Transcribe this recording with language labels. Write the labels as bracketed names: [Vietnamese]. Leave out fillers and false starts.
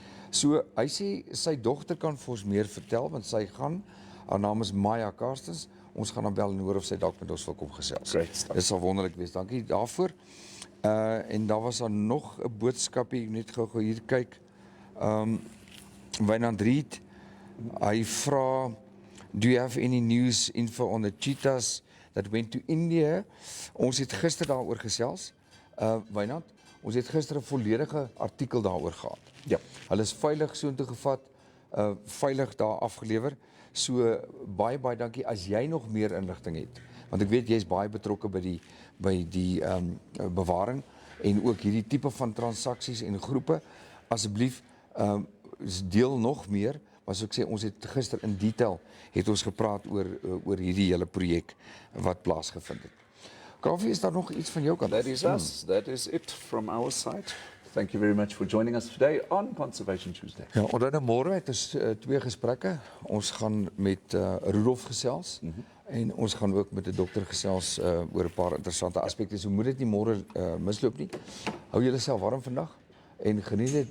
[Afrikaans] So hy sê sy dogter kan vir ons meer vertel want sy gaan, haar naam is Maya Karstens. Ons gaan haar bel en hoor of sy dalk met ons wil kom gesels. [English] Great stuff. [Afrikaans] Dit sal wonderlik wees. Dankie daarvoor. En daar was daar nog 'n boodskapie, net gou hier kyk. [English] Wynand Reed, [Afrikaans] hy vra, [English] do you have any news info on the cheetahs that went to India? [Afrikaans] Ons het gister daaroor gesels. Wynand, ons het gister 'n volledige artikel daaroor gehad. Ja. Hulle is veilig soontoe gevat, veilig daar afgelewer. So baie dankie as jy nog meer inligting het. Want ek weet jy is baie betrokke by die bewaring en ook hierdie tipe van transaksies en groepe. Asseblief deel nog meer. Maar soos ek sê, ons het gister in detail het ons gepraat oor hierdie hele projek wat plaasgevind het. Kaufeee, is daar nog iets van jou kant? [English] That is us. That is it from our side. Thank you very much for joining us today on Conservation Tuesday. [Afrikaans] Ja, onder môre het ons 2 gesprekke. Ons gaan met Rudolf gesels en ons gaan ook met 'n dokter gesels oor 'n paar interessante aspekte. So moet dit nie môre misloop nie. Hou julle self warm vandag en geniet dit.